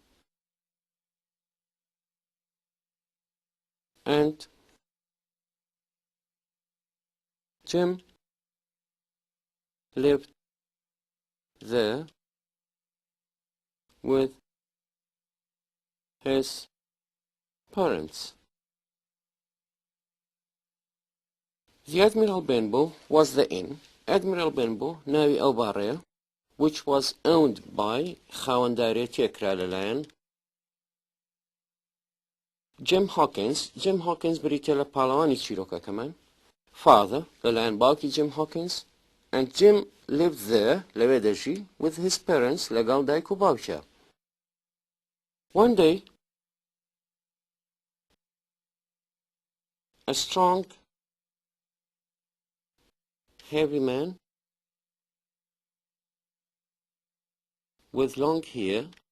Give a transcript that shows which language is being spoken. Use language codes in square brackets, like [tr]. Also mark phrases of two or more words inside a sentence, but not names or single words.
[en] And Jim lived there with his parents. The Admiral Benbow was the inn. [ckb] Admiral Benbow ناوی ئەو باڕەیە [en] which was owned by [ckb] خاوەندارێتی کرا لەلایەن Jim Hawkins. Jim Hawkins بریتە لە پاڵەوانی چیرۆکەکەمان father لەلایەن باوکی Jim Hawkins, [en] and Jim lived there [ckb] لەوێ دەژی [en] with his parents [ckb] لەگەڵ دایک و باوکە. [en] One day a strong heavy man with long hair